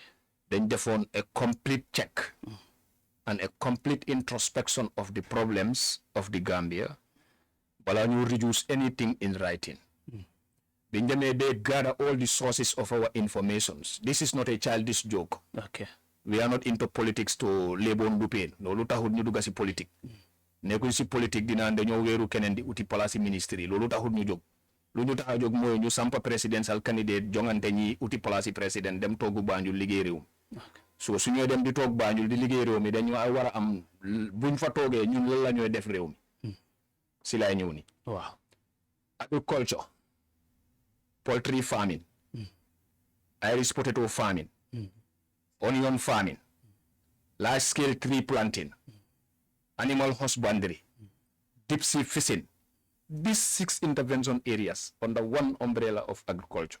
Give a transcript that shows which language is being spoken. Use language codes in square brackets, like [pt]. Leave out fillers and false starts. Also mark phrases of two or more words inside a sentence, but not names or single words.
[en] Then therefore a complete check and a complete introspection of the problems of the Gambia. But you reduce anything in writing. They gather all the sources of our informations. This is not a childish joke. Okay. We are not into politics to labor dupe. [wo] No luta hud ñu duga ci politique. Nekkuñ ci politique dina dañoo wéru keneen di uti [en] place ministry. [wo] Loolu taxul ñu jóg. Lu ñu tax a jóg mooy ñu sampa [en] presidential candidate [wo] jongante ñi uti place président dem toogu Banjul liggéey réew. so su ñoo dem di toog Banjul di liggéey réew mi dañu war a am buñ fa toogee ñun lan la ñooy def réew mi si laay ñëw ni waaw [en] agriculture poultry farming Irish potato farming onion farming large scale tree planting animal husbandry deep sea fishing. These 6 intervention areas under one umbrella of agriculture.